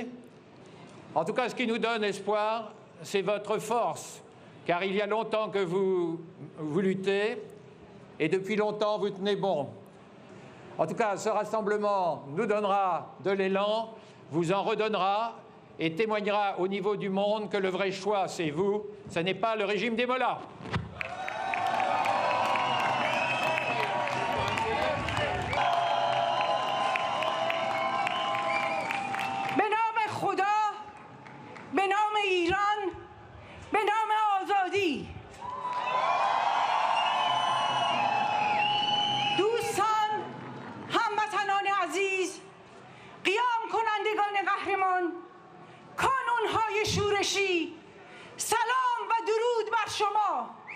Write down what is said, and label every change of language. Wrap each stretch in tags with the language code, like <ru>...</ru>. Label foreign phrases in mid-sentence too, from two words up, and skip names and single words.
<fr>En tout cas, ce qui nous donne espoir, c'est votre force, car il y a longtemps que vous luttez et depuis longtemps vous tenez bon. En tout cas, ce rassemblement nous donnera de l'élan, vous en redonnera et témoignera au niveau du monde que le vrai choix, c'est vous, ce n'est pas le régime des mollahs.</fr> <fa>به نام خدا، به نام ایران، به نام آزادی. دوستان، هموطنان عزیز، قیام کنندگان قهرمان، کانونهای شورشی، سلام و درود بر شما.</fa>